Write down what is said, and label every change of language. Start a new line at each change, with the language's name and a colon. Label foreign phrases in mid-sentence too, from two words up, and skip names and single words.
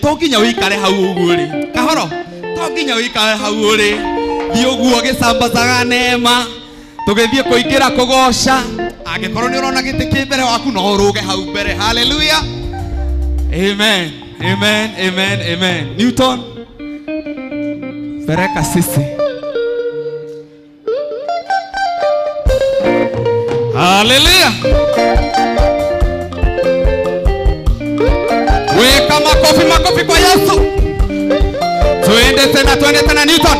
Kikuyu: To nginya ũikare hau ũguo ũrĩ. Kahoro. To nginya ũikare hau ũrĩ. Thiĩ ũguo gĩcambacaga neema. Tũgĩthiĩ kũingĩra kũgoca. Angĩkorwo nĩ ũrona gĩtĩ kĩ mbere waku no ũrũge hau mbere.
Swahili: Hallelujah. Amen. Amen. Amen. Amen. Newton. Pereka sisi. Hallelujah. Weka makofi kwa Yesu. Twende tena Newton.